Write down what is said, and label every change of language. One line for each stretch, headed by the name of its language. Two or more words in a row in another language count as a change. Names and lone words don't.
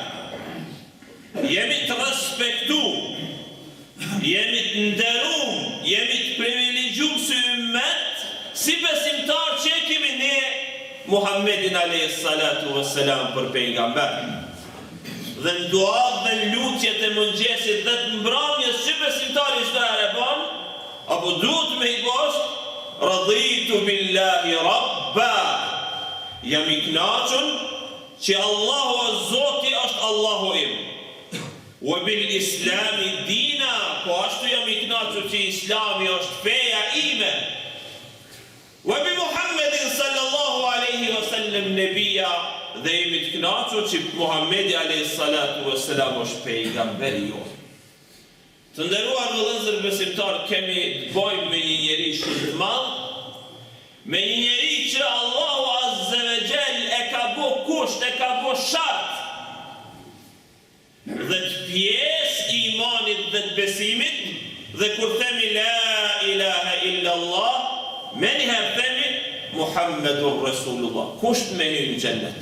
Albanian: Jemi të respektu, jemi të nderu, jemi të privilegjum si ummet, si besimtar që kemi ne Muhammedin
Arabic: عليه الصلاة والسلام
Albanian: për pejgamber. Dhe në duat dhe në lutjet e mëngjesit dhe të mbrëmjes që besimtari çdo herë bën, apo duhet me I bosh,
Arabic: رضيت بالله ربا.
Albanian: Jam I kënaqur që Allahu o Zoti është Allahu im.
Arabic: وبالإسلام دينا,
Albanian: po ashtu jam I kënaqur që Islami është feja ime.
Arabic: وبمحمد صلى الله عليه وسلم نبيا,
Albanian: dhe jemi të kënaqur që Muhammedi
Arabic: عليه الصلاة والسلام
Albanian: është pejgamberi jonë. Të nderuar vëllezër besimtar, kemi të bëjmë me një njeri shumë të madh, me një njeri që Allahu
Arabic: عز وجل
Albanian: e ka bë kusht, e ka bë shart dhe të pjesë I imanit dhe të besimit, dhe kur themi
Arabic: لا إله إلا الله,
Albanian: me njëherë themi
Arabic: محمد رسول الله,
Albanian: kusht me hyjë në xhennet.